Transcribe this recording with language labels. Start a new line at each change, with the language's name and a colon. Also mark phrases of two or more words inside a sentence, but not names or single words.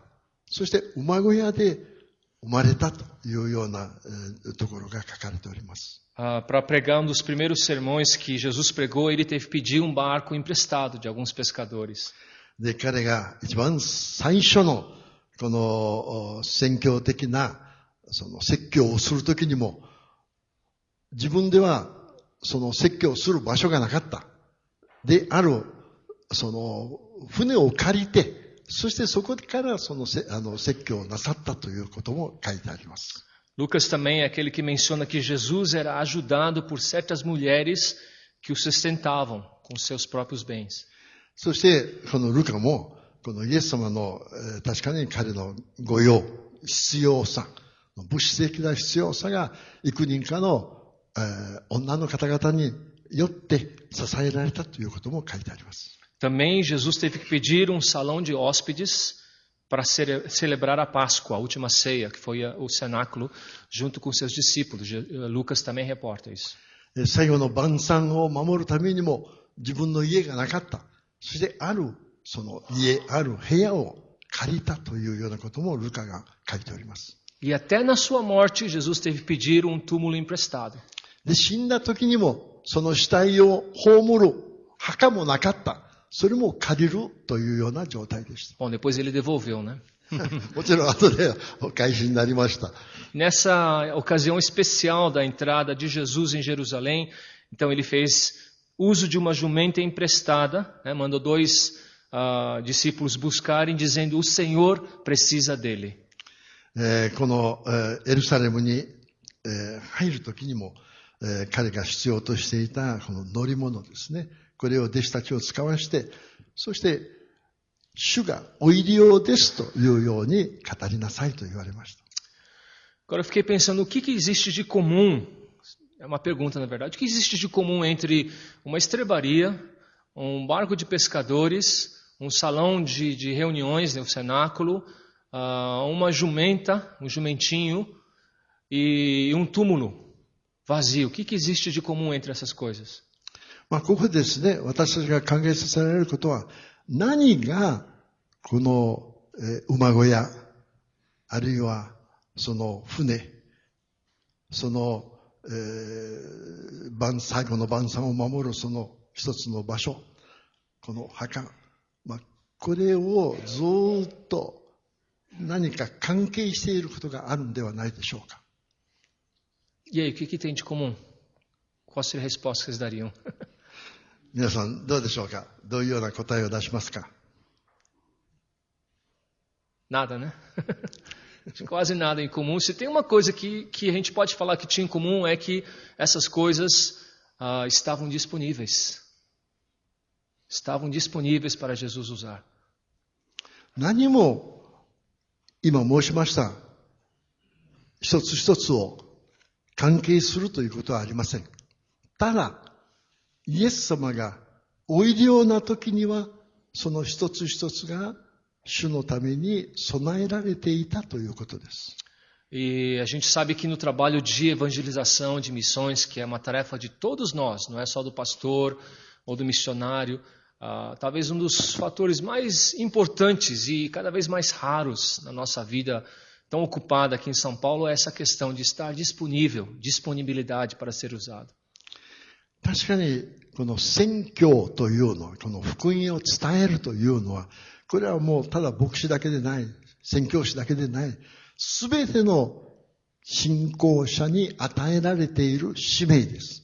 Japanese: そして馬小屋で生まれたというようなところが書かれております。
Portuguese: para pregar um dos primeiros sermões que Jesus pregou, ele teve que pedir um barco emprestado de alguns pescadores.
Japanese: で、彼が一番最初の、この宣教的な、その説教をするときにも、自分ではその説教をする場所がなかった。で、その船を借りて、そしてそこからその説教をなさったということも書いてあります。
Portuguese: Lucas também é aquele que menciona que Jesus era ajudado por certas mulheres que o sustentavam com seus próprios bens.
Japanese: そして、このルカも、このイエス様の、確かに彼の御用、必要さ、物質的な必要さが、幾人かの、女の方々によって支えられたということも書いてあります。
Portuguese: Também Jesus teve que pedir um salão de hóspedes para celebrar a Páscoa, a última ceia, que foi o cenáculo, junto com seus discípulos. Lucas também reporta isso.
Japanese: 最後の晩餐を守るためにも自分の家がなかった。そしてその家、部屋を借りたというようなこともルカが書いております。
Portuguese: E até na sua morte, Jesus teve que pedir um túmulo emprestado.
Japanese: で、死んだ時にもその死体を葬る墓もなかった。それも借りるというような状態でした。
Portuguese: Bom, depois ele devolveu, né?
Japanese: もちろん後でお返しになりました。
Portuguese: Nessa ocasião especial da entrada de Jesus em Jerusalém, então ele fez uso de uma jumenta emprestada, né? Mandou 2 discípulos buscarem, dizendo: o Senhor precisa dele.
Japanese: このエルサレムに入る時にも彼が必要としていたこの乗り物ですね。これを弟子たちを使わして、そして主がお入り用ですというように語りなさいと言われました。
Portuguese: Agora eu fiquei pensando, o que existe de comum? É uma pergunta, na verdade. O que existe de comum entre uma estrebaria, um barco de pescadores, um salão de reuniões, né, o cenáculo, uma jumenta, um jumentinho e um túmulo vazio? O que existe de comum entre essas coisas?
Japanese: ここですね、私たちが考えさせられることは、何がこの馬小屋、あるいはその船、その最後の晩餐を守るその一つの場所、この墓、これをずっと何か関係していることがあるんではないでしょうか。
Portuguese: E aí, o que tem de comum? Qual seria a resposta que vocês dariam?
Japanese: 皆さんどうでしょうか。どういうような答えを出しますか。
Portuguese: Nada, né? Quase nada em comum. Se tem uma coisa que a gente pode falar que tinha em comum é que essas coisas estavam disponíveis. Estavam disponíveis para Jesus usar.
Japanese: 何も今申しました一つ一つを関係するということはありません。ただイエス様がお入り用な時にはその一つ一つが主のために備えられていたということです。
Portuguese: E a gente sabe que no trabalho de evangelização, de missões, que é uma tarefa de todos nós, não é só do pastor ou do missionário, talvez um dos fatores mais importantes e cada vez mais raros na nossa vida tão ocupada aqui em São Paulo é essa questão de estar disponível, disponibilidade para ser usado.
Japanese: 確かにこの宣教というのは、この福音を伝えるというのは、これはもうただ牧師だけでない、宣教師だけでない、すべての信仰者に与えられている使命です。